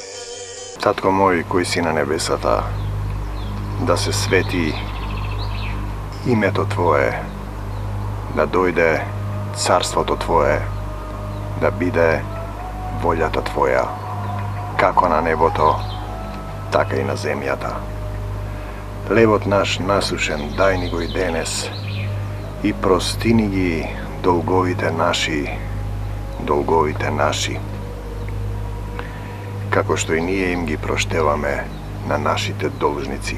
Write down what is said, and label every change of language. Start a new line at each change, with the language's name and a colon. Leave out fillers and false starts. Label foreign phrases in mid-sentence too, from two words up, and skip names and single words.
Macedonian: Татко мој кој си на небесата, да се свети името Твое, да дојде царство то Твое, да биде волјата Твоја, како на небото, така и на земјата. Левот наш насушен дај ни го и денес, и простини ги долговите наши, како што и ние им ги проштеваме на нашите должници.